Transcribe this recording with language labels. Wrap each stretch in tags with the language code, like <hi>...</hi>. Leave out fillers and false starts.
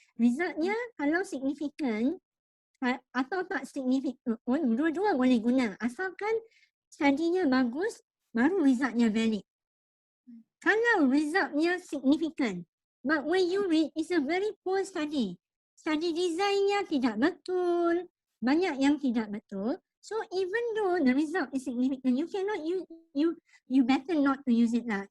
<ms>Resultnya kalau signifikan atau tak signifikan pun, dua-dua boleh guna. Asalkan studinya bagus, baru resultnya valid.</ms> <en>Kalau resultnya signifikan, but when you read, it's a very poor study.</en> <ms>Study designnya tidak betul, banyak yang tidak betul.</ms> <en>So even though the result is significant, you cannot use, you better not to use it lah.</en>